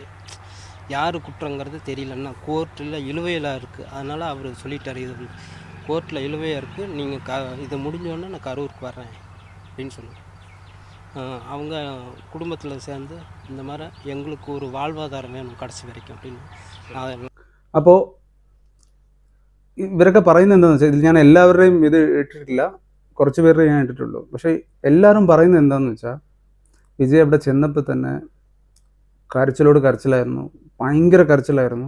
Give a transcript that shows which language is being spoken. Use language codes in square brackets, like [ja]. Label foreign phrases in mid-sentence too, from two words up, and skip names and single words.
[ta] யார் குற்றங்கிறது தெரியலன்னா கோர்ட்டில் இழுவையில் இருக்குது. அதனால் அவர் சொல்லிட்டார், இது கோர்ட்டில் இழுவையாக இருக்குது, நீங்கள் இது முடிஞ்சோடனே நான் கரூருக்கு வர்றேன் அப்படின்னு சொன்னார். அவங்க குடும்பத்தில் சேர்ந்து இந்த மாதிரி எங்களுக்கு ஒரு வாழ்வாதாரம் வேணும் கடைசி വരയ്ക്കും அப்படின்னு. [ml] അപ്പോൾ ഇവരൊക്കെ പറയുന്നത് എന്താണെന്ന് വെച്ചാൽ, ഇതിൽ ഞാൻ എല്ലാവരുടെയും ഇത് ഇട്ടിട്ടില്ല, കുറച്ച് പേരുടെ ഞാൻ ഇട്ടിട്ടുള്ളൂ. പക്ഷേ എല്ലാവരും പറയുന്നത് എന്താണെന്ന് വെച്ചാൽ, വിജയ് അവിടെ ചെന്നപ്പോൾ തന്നെ കരച്ചിലായിരുന്നു, ഭയങ്കര കരച്ചിലായിരുന്നു.